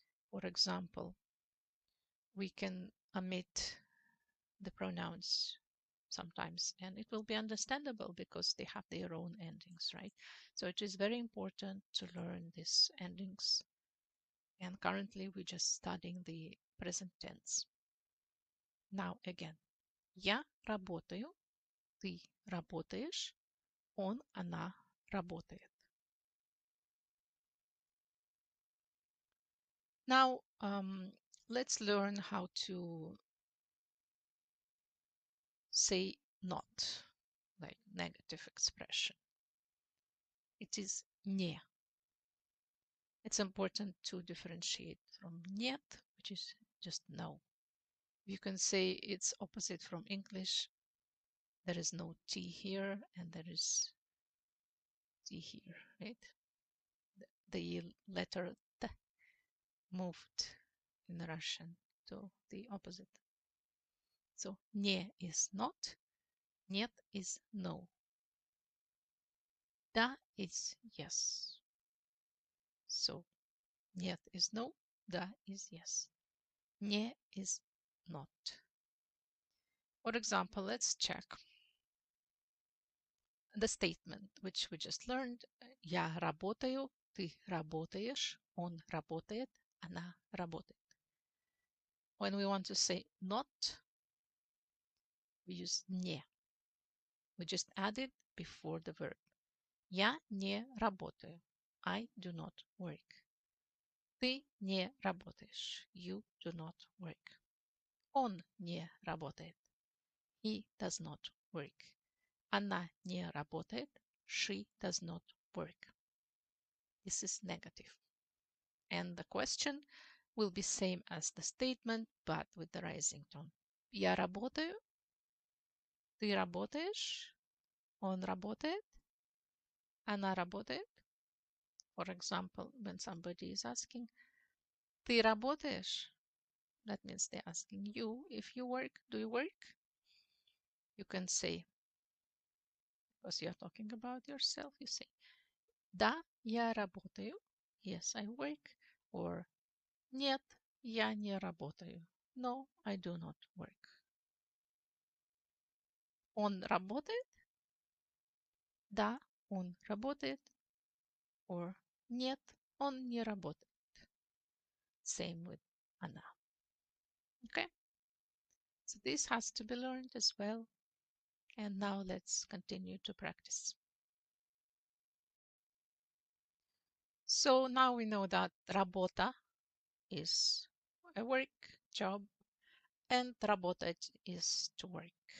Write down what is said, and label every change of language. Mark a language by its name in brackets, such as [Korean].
[English] For example, we can omit the pronouns sometimes, and it will be understandable because they have their own endings, right? So it is very important to learn these endings. And currently we're just studying the present tense. Now again. [Russian] Я работаю, ты работаешь, он, она работает. [English] Now, let's learn how to say not, like negative expression. It is не. It's important to differentiate from нет, which is just no. You can say it's opposite from English. There is no T here and there is T here, right? The letter T moved in Russian to the opposite. So не is not, нет is no. Да is yes. So нет is no, да is yes. Не is not. For example, let's check the statement which we just learned. [Russian] Я работаю, ты работаешь, он работает, она работает. [English] When we want to say not, we use не. We just add it before the verb. [Russian] Я не работаю. [English] I do not work. [Russian] Ты не работаешь. [English] You do not work. [Russian] Он не работает. [English] He does not work. [Russian] Она не работает. [English] She does not work. This is negative. And the question will be same as the statement, but with the rising tone. [Russian] Я работаю. Ты работаешь. Он работает. Она работает. [English] For example, when somebody is asking, [Russian] ты работаешь? [English] That means they're asking you if you work. Do you work? You can say, because you're talking about yourself, you say, [Russian] да, я работаю. [English] Yes, I work. [Russian] Or нет, я не работаю. [English] No, I do not work. [Russian] Он работает? Да, он работает. Or нет, он не работает. [English] Same with она. Okay? So this has to be learned as well. And now let's continue to practice. So now we know that работа is a work, job, and работать is to work.